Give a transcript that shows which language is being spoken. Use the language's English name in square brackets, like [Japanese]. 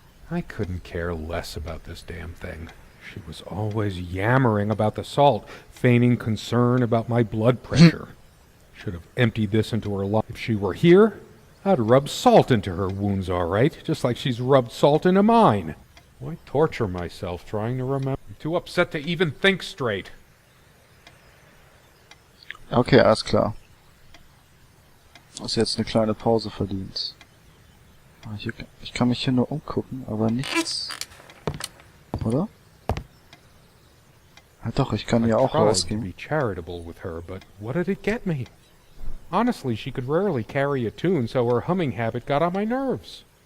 [English] I couldn't care less about this damn thing. She was always yammering about the salt, feigning concern about my blood pressure. Should have emptied this into her lungs. If she were here, I'd rub salt into her wounds, all right, just like she's rubbed salt into mine. Why torture myself trying to remember? I'm too upset to even think straight. [German] Okay, alles klar. Hast jetzt eine kleine Pause verdient. Ich kann mich hier nur umgucken, aber nichts. Oder? Ja doch, ich kann hier auch [English] I tried to [German] rausgehen. [English] be charitable with her, but what did it get me? Honestly, she could rarely carry a tune, so her humming habit got on my nerves.